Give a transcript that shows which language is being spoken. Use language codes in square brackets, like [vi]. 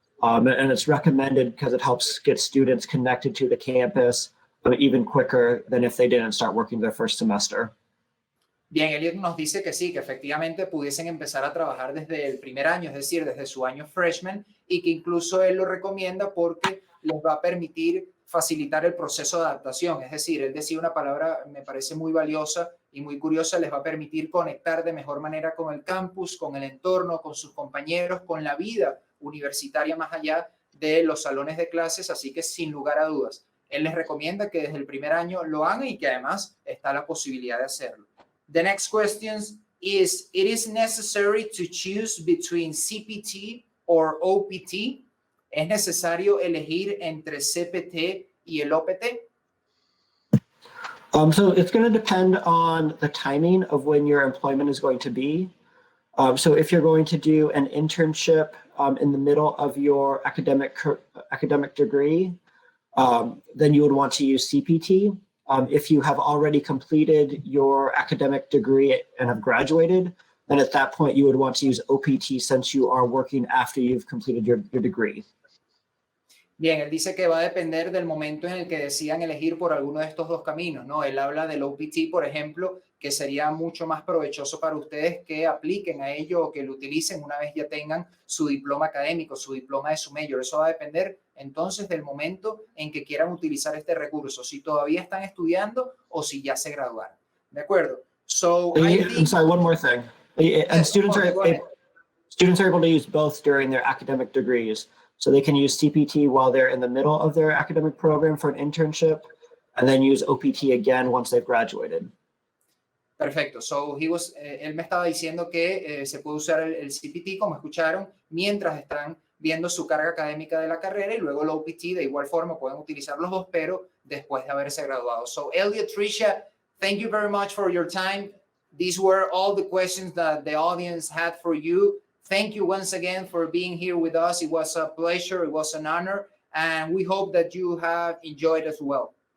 [en] And it's recommended because it helps get students connected to the campus even quicker than if they didn't start working their first semester. [es] Bien, Elliot nos dice que sí, que efectivamente pudiesen empezar a trabajar desde el primer año, es decir, desde su año freshman, y que incluso él lo recomienda porque les va a permitir facilitar el proceso de adaptación. Es decir, él decía una palabra, me parece muy valiosa y muy curiosa: les va a permitir conectar de mejor manera con el campus, con el entorno, con sus compañeros, con la vida universitaria más allá de los salones de clases. Así que, sin lugar a dudas, él les recomienda que desde el primer año lo hagan y que además está la posibilidad de hacerlo. [en] The next question is: it is necessary to choose between CPT or OPT? [es] ¿Es necesario elegir entre CPT y el OPT? [en] So it's going to depend on the timing of when your employment is going to be. So if you're going to do an internship in the middle of your academic degree, then you would want to use CPT. If you have already completed your academic degree and have graduated, then at that point you would want to use OPT, since you are working after you've completed your degree. [es] Bien, él dice que va a depender del momento en el que decidan elegir por alguno de estos dos caminos, ¿no? Él habla del OPT, por ejemplo, que sería mucho más provechoso para ustedes que apliquen a ello o que lo utilicen una vez ya tengan su diploma académico, su diploma de su major. Eso va a depender entonces del momento en que quieran utilizar este recurso, si todavía están estudiando o si ya se graduaron. ¿De acuerdo? [en] So, I'm sorry, one more thing. And students are able to use both during their academic degrees. So they can use CPT while they're in the middle of their academic program for an internship, and then use OPT again once they've graduated. [es] Perfecto. [en] So [es] él me estaba diciendo que se puede usar el CPT, como escucharon, mientras están viendo su carga académica de la carrera, y luego el OPT de igual forma pueden utilizar los dos, pero después de haberse graduado. [en] So Elliot, Tricia, thank you very much for your time. These were all the questions that the audience had for you. Thank you once again for being here with us. It was a pleasure. It was an honor. And we hope that you have enjoyed as well.